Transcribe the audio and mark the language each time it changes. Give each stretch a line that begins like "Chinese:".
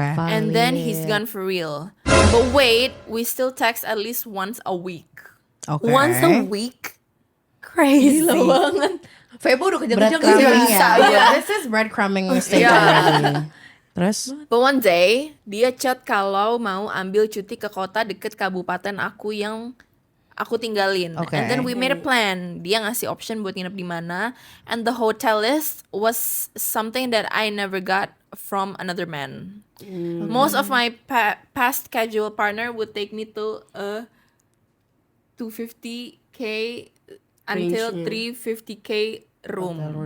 English: And then he's gone for real. But wait, we still text at least once a week.
Indonesian: Oke.
English: Once a week. Crazy.
Indonesian: Gila banget. Febo udah kejam-kejam gak sih?
English: Breadcrumbing
Indonesian: bisa, ya. iya.
English: This is breadcrumbing stage
Indonesian: Iya.
English: already.
Indonesian: Terus?
English: But one day,
Indonesian: dia chat kalau mau ambil cuti ke kota deket kabupaten aku yang aku tinggalin.
English: Okay. And then we made a plan.
Indonesian: Dia ngasih option buat nginep di mana.
English: And the hotel list was something that I never got from another man. Most of my past casual partner would take me to a 250k until 350k room.